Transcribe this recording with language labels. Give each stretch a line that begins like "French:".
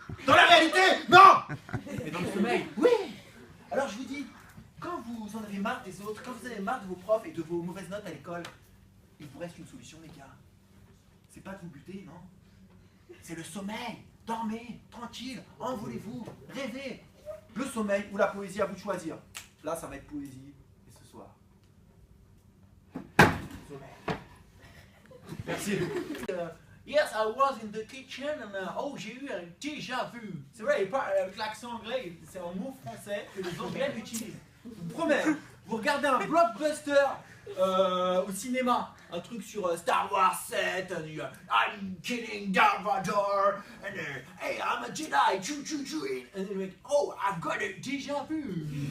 French: Dans la réalité, non! Mais dans le sommeil, oui! Alors je vous dis, quand vous en avez marre des autres, quand vous en avez marre de vos profs et de vos mauvaises notes à l'école, il vous reste une solution, les gars. C'est pas de vous buter, non? C'est le sommeil. Dormez, tranquille, envolez-vous, rêvez. Le sommeil ou la poésie, à vous de choisir. Là, ça va être poésie, et ce soir. Sommeil. Merci.
English: Yes, I was in the kitchen and oh,
French: j'ai eu un déjà vu. C'est vrai, il parle avec l'accent anglais, c'est un mot français que les Anglais utilisent. Je vous promets, vous regardez un blockbuster au cinéma, un truc sur Star Wars 7,
English: I'm killing Darth Vader, and hey, I'm a Jedi, and oh, I've got a déjà vu.